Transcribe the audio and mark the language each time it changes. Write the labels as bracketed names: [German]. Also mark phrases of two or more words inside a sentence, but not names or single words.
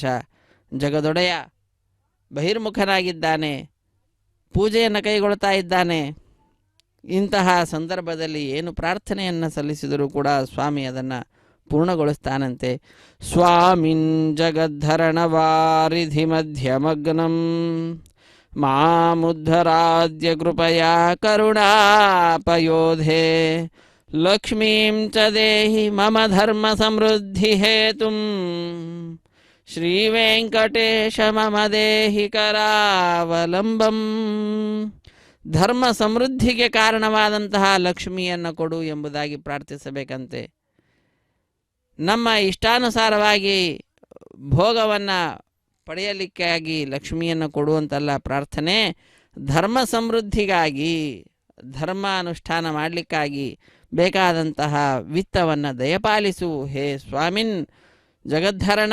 [Kannada] ಜಗದೊಡೆಯ ಬಹಿರ್ಮುಖನಾಗಿದ್ದಾನೆ, ಪೂಜೆಯನ್ನು ಕೈಗೊಳ್ತಾ ಇದ್ದಾನೆ. ಇಂತಹ ಸಂದರ್ಭದಲ್ಲಿ ಏನು ಪ್ರಾರ್ಥನೆಯನ್ನು ಸಲ್ಲಿಸಿದರೂ ಕೂಡ ಸ್ವಾಮಿ ಅದನ್ನು ಪೂರ್ಣಗೊಳಿಸ್ತಾನಂತೆ. [Sanskrit] ಸ್ವಾಮಿನ್ ಜಗದ್ಧರಣ ವಾರಿಧಿ ಮಧ್ಯಮಗ್ನಂ ಮಾಮುದ್ಧರಾದ್ಯ ಕೃಪಯಾ ಕರುಣಾಪಯೋಧೆ ಲಕ್ಷ್ಮೀಂ ಚ ದೇಹಿ ಮಮ ಧರ್ಮ ಸಮೃದ್ಧಿ ಹೇತುಂ ಶ್ರೀ ವೆಂಕಟೇಶ ಮಮ ದೇಹಿ ಕರಾವಲಂಬಂ. [Kannada] ಧರ್ಮ ಸಮೃದ್ಧಿಗೆ ಕಾರಣವಾದಂತಹ ಲಕ್ಷ್ಮಿಯನ್ನು ಕೊಡು ಎಂಬುದಾಗಿ ಪ್ರಾರ್ಥಿಸಬೇಕಂತೆ. ನಮ್ಮ ಇಷ್ಟಾನುಸಾರವಾಗಿ ಭೋಗವನ್ನು ಪಡೆಯಲಿಕ್ಕಾಗಿ ಲಕ್ಷ್ಮಿಯನ್ನು ಕೊಡುವಂತಲ್ಲ ಪ್ರಾರ್ಥನೆ, ಧರ್ಮ ಸಮೃದ್ಧಿಗಾಗಿ, ಧರ್ಮಾನುಷ್ಠಾನ ಮಾಡಲಿಕ್ಕಾಗಿ ಬೇಕಾದಂತಹ ವಿತ್ತವನ್ನು ದಯಪಾಲಿಸು [Sanskrit] ಹೇ ಸ್ವಾಮಿನ್ ಜಗದ್ಧರಣ.